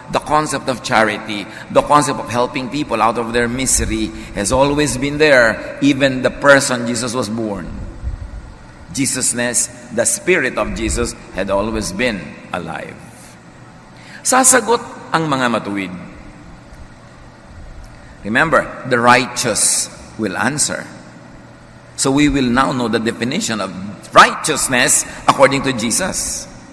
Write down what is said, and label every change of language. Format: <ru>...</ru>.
<en>The concept of charity, the concept of helping people out of their misery has always been there, even the person Jesus was born. Jesusness, the Spirit of Jesus, had always been alive.</en> <tl>Sasagot ang mga matuwid.</tl> <en>Remember, the righteous will answer. So we will now know the definition of righteousness according to Jesus.</en>